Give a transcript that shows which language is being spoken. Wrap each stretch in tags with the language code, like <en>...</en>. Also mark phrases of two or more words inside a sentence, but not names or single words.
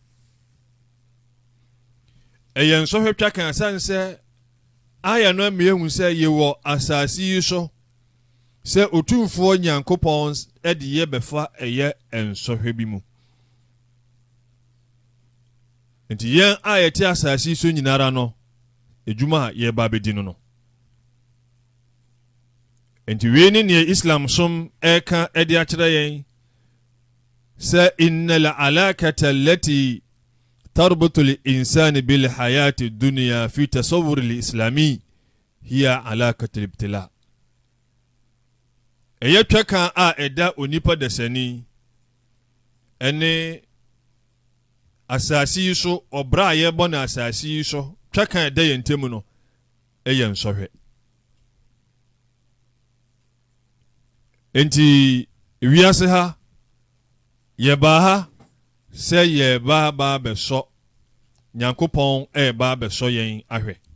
<ak>Ɛyɛ nsɔhwɛ twaka asan sɛ aya no mmehu sɛ yɛwɔ asase yi so sɛ otumfoɔ Nyankopɔn ɛde yɛ bɛfa ɛyɛ nsɔhwɛ bi mu. Nti yɛn a yɛte asase so nyinara no edwuma a yɛba bɛdi no no. Nti wei ne neɛ Islam som ɛka ɛde akyerɛ yɛn sɛ</ak> <ar>إن العلاقة التي تربط الإنسان بالحياة الدنيا في التصور الإسلامي هي علاقة الابتلاء.</ar> <ak>Ɛyɛ twaka a ɛda onipa dasani ɛne asase yi so ɔbra a yɛbɔ na asase yi so twaka ɛda yɛn ntɛm no ɛyɛ nsɔhwɛ. Enti wiase ha yɛba ha sɛ yɛba ba bɛsɔ Nyankopɔn ɛba bɛsɔ yɛn ahwɛ.</ak>